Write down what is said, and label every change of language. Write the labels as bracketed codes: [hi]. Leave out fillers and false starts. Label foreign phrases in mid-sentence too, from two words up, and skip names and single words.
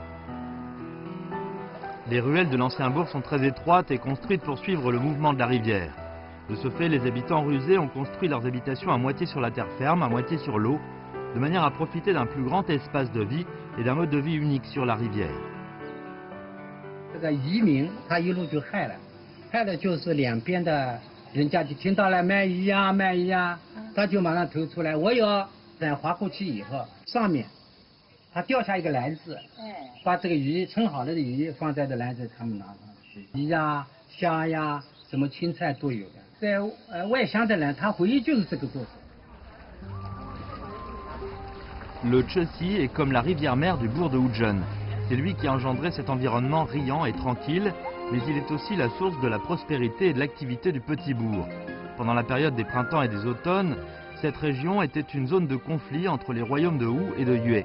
[fr] Les ruelles de l'ancien bourg sont très étroites et construites pour suivre le mouvement de la rivière. De ce fait, les habitants rusés ont construit leurs habitations à moitié sur la terre ferme, à moitié sur l'eau, de manière à profiter d'un plus grand espace de vie et d'un mode de vie unique sur la rivière. [zh] 害的就是两边的人家就听到了卖鱼呀卖鱼呀，他就马上投出来。我有在划过去以后，上面他掉下一个篮子，把这个鱼称好了的鱼放在这篮子，他们拿上去。鱼呀、虾呀，什么青菜都有的。在外乡的人，他回忆就是这个过程。 [fr] Le Chexi est comme la rivière-mère du bourg de Wuzhen. C'est lui qui a engendré cet environnement riant et tranquille, mais il est aussi la source de la prospérité et de l'activité du petit bourg. Pendant la période des printemps et des automnes, cette région était une zone de conflit entre les royaumes de Wu et de Yue.